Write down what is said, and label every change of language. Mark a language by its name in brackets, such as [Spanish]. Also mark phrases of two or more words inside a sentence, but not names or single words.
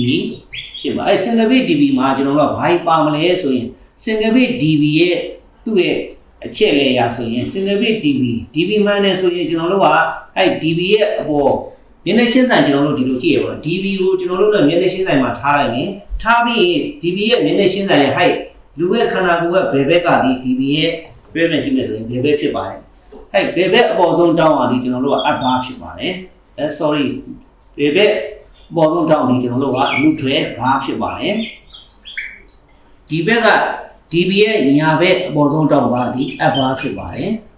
[Burmese] ဖြစ်ပါအဲ့ [English] single phase DB [Burmese] မှာကျွန်တော်တို့ကဘာပါမလဲဆိုရင် [English] single phase DB [Burmese] ရဲ့သူ့ရဲ့အချက်လေရာဆိုရင် [English] single phase DB [Burmese] မှန်တယ်ဆို ရင်ကျွန်တော်တို့ကအဲ့ DB ရဲ့အပေါ်မျက်နှာချင်းဆိုင်ကျွန်တော်တို့ဒီလိုကြည့်ရပါတော့ DB ကိုကျွန်တော်တို့လည်းမျက်နှာချင်းဆိုင်မှာထားလိုက်ရင်ထားပြီး DB ရဲ့မျက်နှာချင်းဆိုင်ရဲ့ height လူရဲ့ခန္ဓာကိုယ်ကဘယ်ဘက်ကဒီ DB ရဲ့ပြည့်မဲ့ကြည့်မယ်ဆိုရင်ဘယ်ဘက်ဖြစ်ပါတယ်အဲ့ဘယ်ဘက်အပေါ်ဆုံးတောင်းအောင်ဒီကျွန်တော်တို့ကအပ်ပါဖြစ်ပါတယ်sorry ဘယ်ဘက်အပေါ်ဆုံးတောင်းဒီကျွန်တော်တို့က neutral ဘာဖြစ်ပါတယ်ဒီဘက်က DB ရဲ့ညာဘက်အပေါ်ဆုံးတောင်းပါဒီအပ်ပါဖြစ်ပါတယ်